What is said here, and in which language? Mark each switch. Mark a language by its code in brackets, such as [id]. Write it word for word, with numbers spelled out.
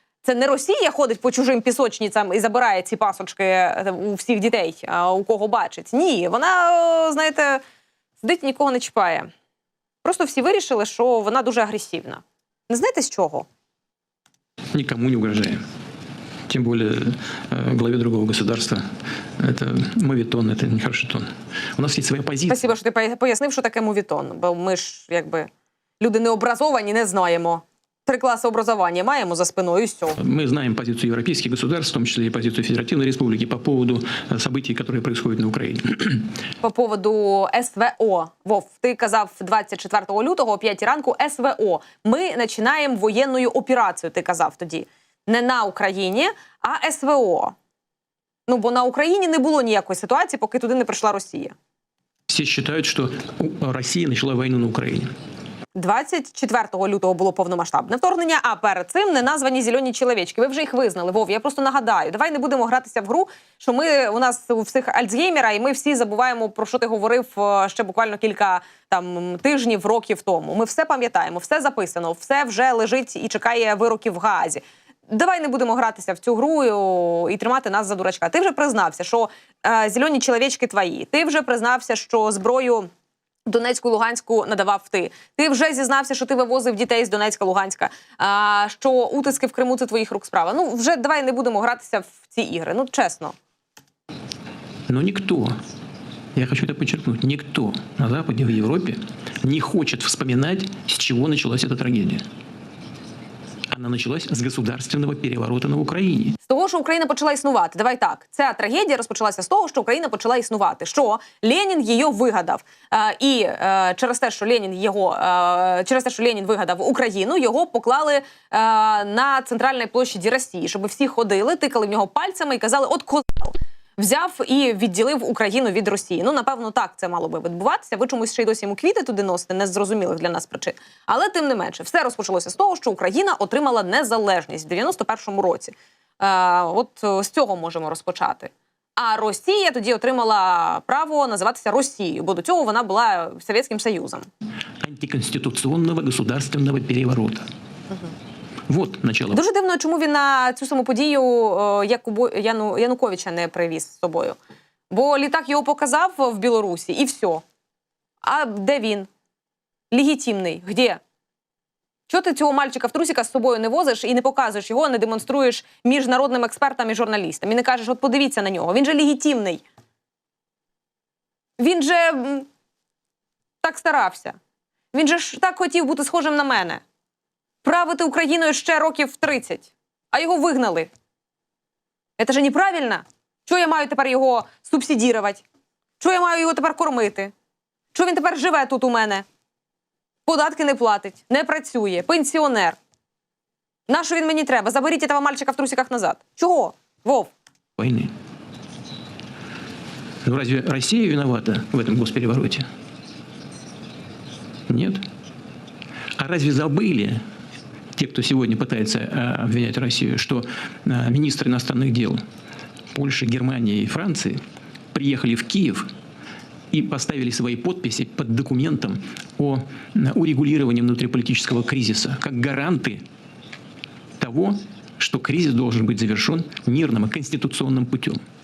[uk] Це не Росія ходить по чужим пісочницям і забирає ці пасочки е, у всіх дітей, е, у кого бачить. Ні, вона, е, знаєте, сидить і нікого не чіпає. Просто всі вирішили, що вона дуже агресивна. Не знаєте з чого? [ru] никому не угрожаем. Тем более э, главе другого государства. Это моветон, это нехороший тон. У нас есть своя позиция. [uk] Спасибо, що ти поя- пояснив, що таке мувітон, бо ми ж, якби, люди не образовані, не знаємо. [ru] три класса образования [uk] маємо [ru] за спиной, и все. Мы знаем позицию европейских государств, в том числе и позицию Федеративной Республики по поводу э, событий, которые происходят на Украине. По поводу СВО. [uk] Вов, ти казав двадцять четвертого лютого о п'ятій ранку СВО. Ми починаємо воєнну операцію, ти казав тоді. Не на Україні, а СВО. Ну, бо на Україні не було ніякої ситуації, поки туди не прийшла Росія. [ru] Все считают, что Россия начала войну на Украине. [uk] двадцять четвертого лютого було повномасштабне вторгнення, а перед цим неназвані зелені чоловічки. Ви вже їх визнали, Вов, я просто нагадаю. Давай не будемо гратися в гру, що ми, у нас у всіх Альцгеймера, і ми всі забуваємо, про що ти говорив е, ще буквально кілька там тижнів, років тому. Ми все пам'ятаємо, все записано, все вже лежить і чекає вироків в Гаазі. Давай не будемо гратися в цю гру і, о, і тримати нас за дурачка. Ти вже признався, що е, зелені чоловічки твої. Ти вже признався, що зброю Донецьку, Луганську надавав ти. Ти вже зізнався, що ти вивозив дітей з Донецька, Луганська, а, що утиски в Криму – це твоїх рук справа. Ну, вже давай не будемо гратися в ці ігри, ну, чесно. Но никто, я хочу это подчеркнуть, никто на Западе, в Европе не хочет вспоминать, с чего началась эта трагедия. Она началась с государственного переворота на Украине. З того, що Україна почала існувати. Давай так. Ця трагедія розпочалася з того, що Україна почала існувати. Що Ленін її вигадав. Е, і е, через те, що Ленін його, е, через те, що Ленін вигадав Україну, його поклали е, на центральній площаді Росії, щоб всі ходили, тикали в нього пальцями і казали: "От козел взяв і відділив Україну від Росії". Ну, напевно, так це мало би відбуватися. Ви чомусь ще й досі йому квіти туди носите, незрозумілих для нас причин. Але, тим не менше, все розпочалося з того, що Україна отримала незалежність в дев'яносто першому році. Е, от е, з цього можемо розпочати. А Росія тоді отримала право називатися Росією, бо до цього вона була Совєтським Союзом. [ru] Антиконституционного государственного переворота. Вот начало. [uk] Дуже дивно, чому він на цю саму подію е, Якубо... Яну... Януковича не привіз з собою. Бо літак його показав в Білорусі, і все. А де він? Легітимний. [ru] Где? [uk] Чого ти цього мальчика в трусіках з собою не возиш і не показуєш його, не демонструєш міжнародним експертам і журналістам? І не кажеш: "От подивіться на нього, він же легітимний. Він же м, так старався. Він же ж так хотів бути схожим на мене. Правити Україною ще років тридцять, а його вигнали. Це ж неправильно. Чого я маю тепер його субсидірувати? Чого я маю його тепер кормити? Чого він тепер живе тут у мене? Податки не платить, не працює, пенсіонер. На що він мені треба? Заберіть того мальчика в трусиках назад". Чого? Вов. [ru] Войны. Ну, разве Россия виновата в этом госперевороте? Нет. А разве забыли те, кто сегодня пытается э, обвинять Россию, что э, министры иностранных дел Польши, Германии и Франции приехали в Киев и поставили свои подписи под документом о э, урегулировании внутриполитического кризиса, как гаранты того, что кризис должен быть завершен мирным и конституционным путем.